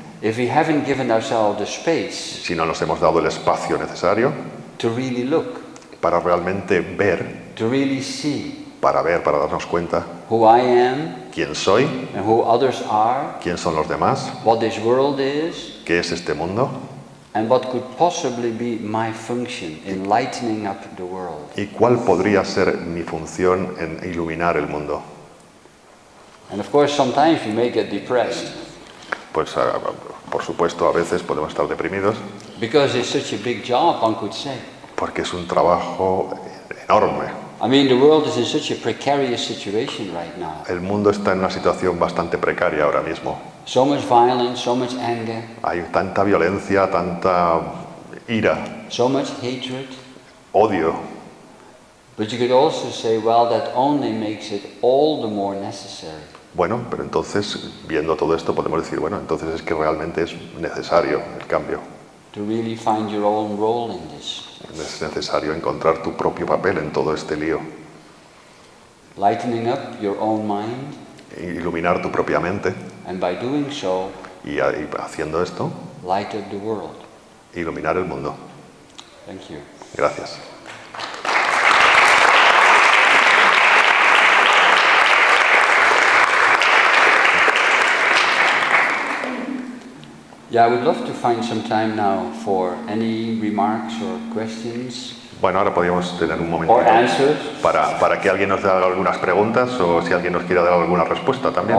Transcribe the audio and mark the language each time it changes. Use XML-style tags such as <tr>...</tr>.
<en>if we haven't given ourselves the space</en> <es>si no nos hemos dado el espacio necesario</es> <en>to really look,</en> <es>para realmente ver,</es> <en>to really see</en> <es>para darnos cuenta</es> <en>who I am</en> <es>quién soy,</es> <en>and who others are,</en> <es>quién son los demás,</es> <en>what this world is,</en> <es>qué es este mundo</es> <en>and what could possibly be my function in lightening up the world.</en> <es>y cuál podría ser mi función en iluminar el mundo.</es> <en>And of course, sometimes we may get depressed</en> <es>Pues por supuesto a veces podemos estar deprimidos</es> <en>because it's such a big job, one could say.</en> <es>porque es un trabajo enorme.</es> <en>I mean, the world is in such a precarious situation right now.</en> <es>El mundo está en una situación bastante precaria ahora mismo.</es> <en>So much violence, so much anger,</en> <es>Hay tanta violencia, tanta ira,</es> <en>so much hatred.</en> <es>odio.</es> <en>But you could also say, well, that only makes it all the more necessary.</en> <es>Bueno, pero entonces, viendo todo esto, podemos decir, bueno, entonces es que realmente es necesario el cambio.</es> <en>To really find your own role in this.</en> <es>Es necesario encontrar tu propio papel en todo este lío.</es> <en>Lightening up your own mind,</en> <es>Iluminar tu propia mente</es> <en>and by doing so,</en> <es>y haciendo esto,</es> <en>light up the world.</en> <es>iluminar el mundo.</es> <en>Thank you.</en> <es>Gracias.</es> <en>Yeah, I would love to find some time now for any remarks or questions</en> <es>Bueno, ahora podríamos tener un momentito</es> <en>or answers,</en> <es>para que alguien nos haga algunas preguntas o si alguien nos quiera dar alguna respuesta también.</es>